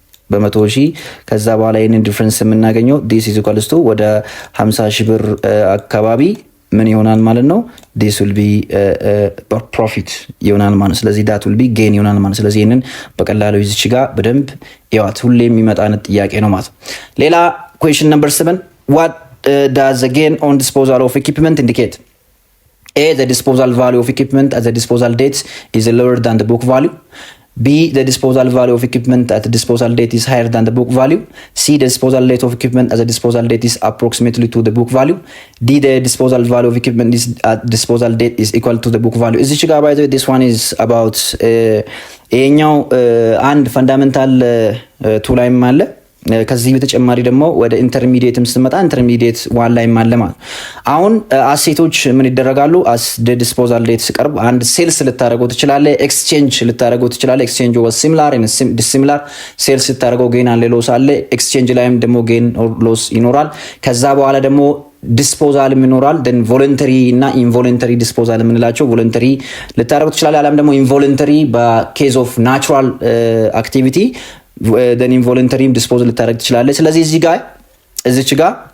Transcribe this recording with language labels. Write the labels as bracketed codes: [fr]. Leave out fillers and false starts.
[am] በመቶ ሺህ ከዛ በኋላ ይሄንን ዲፈረንስ የምናገኘው [en] this is equals to [am] ወደ 50 ሺህ ብር አካባቢ ምን ይሆናል ማለት ነው? [en] this will be profit [am] ይሆናል ማለት። ስለዚህ [en] that will be gain [am] ይሆናል ማለት። ስለዚህ ይሄንን በቀላሉ ይዝች ጋር በደንብ ያዋት ሁሌ የሚመጣነት ጥያቄ ነው ማለት። ሌላ [en] question number 7 what does the gain on disposal of equipment indicate? A, the disposal value of equipment at the disposal date is lower than the book value. B, the disposal value of equipment at the disposal date is higher than the book value. C, the disposal rate of equipment at the disposal date is approximately to the book value. D, the disposal value of equipment is at disposal date is equal to the book value. Is this one is about [am] ይሄኛው አንድ ፈንዳሜንታል ቱ ላይም አለ። ከዚህ በተጨማሪ ደግሞ ወደ ኢንተርሚዲየትም ስትመጣ ኢንተርሚዲየት ዋን ላይ ማለማ አሁን አሴቶች ምን ይደረጋሉ? አስ ዲስፖዛል ዴት ሲቀርብ አንድ ሴልስ ልታደርገው ትችላለህ፣ ኤክስቼንጅ ልታደርገው ትችላለህ። ኤክስቼንጅ ወስ ሲሚላር ኤንድ ዲሲሚላር ሴልስ ልታደርገው ጌን አለ ሎስ አለ። ኤክስቼንጅ ላይም ደግሞ ጌን ኦር ሎስ ይኖራል። ከዛ በኋላ ደግሞ ዲስፖዛል ይኖራል። ደን ቮለንተሪ እና ኢንቮለንተሪ ዲስፖዛል የምንላቸው ቮለንተሪ ልታደርገው ትችላለህ። አላም ደግሞ ኢንቮለንተሪ በኬዝ ኦፍ ናቹራል አክቲቪቲ [en] then involuntary disposal [am] ልታደርግ ትችላለህ። ስለዚህ እዚች ጋር